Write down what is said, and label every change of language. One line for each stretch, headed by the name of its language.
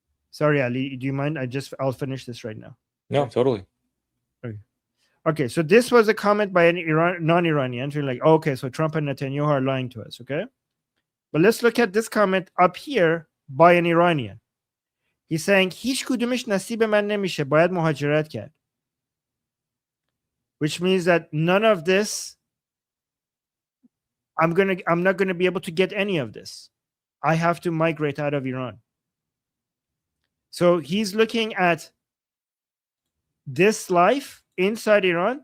English: Sorry, Ali, do you mind? I'll finish this right now. No, totally. Okay, so this was a comment by an non-Iranian. So like, okay, so Trump and Netanyahu are lying to us, okay? But let's look at this comment up here by an Iranian. He's saying,
Persian: هیچ کدومش نصیب من نمیشه، باید مهاجرت کرد.
English: Which means that none of this, I'm not gonna be able to get any of this. I have to migrate out of Iran. So he's looking at this life inside Iran.